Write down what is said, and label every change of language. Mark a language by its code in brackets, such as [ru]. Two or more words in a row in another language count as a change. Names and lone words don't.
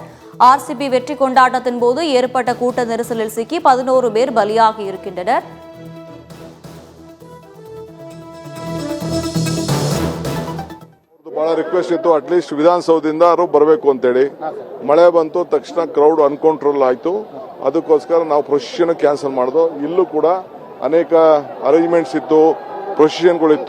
[ta] ஆர்சிபி வெற்றி கொண்டாட்டத்தின் போது ஏற்பட்ட கூட்ட நெரிசலில் சிக்கி 11 பேர் பலியாகி இருக்கின்றனர். [kn] ಬಹಳ ರಿಕ್ವೆಸ್ಟ್ ಇತ್ತು, ಅಟ್ಲೀಸ್ಟ್ ವಿಧಾನಸೌಧದಿಂದ ಬರಬೇಕು ಅಂತೇಳಿ. ಮಳೆ ಬಂತು, ತಕ್ಷಣ [en] crowd uncontrol [kn] ಆಯ್ತು. ಅದಕ್ಕೋಸ್ಕರ ನಾವು [en] procession cancel [kn] ಮಾಡಿದ್ವು. ಇಲ್ಲೂ ಕೂಡ ಅನೇಕ ಅರೇಂಜ್ಮೆಂಟ್ಸ್ ಇತ್ತು, ಪ್ರೊಸೆಷನ್ಗಳಿತ್ತು.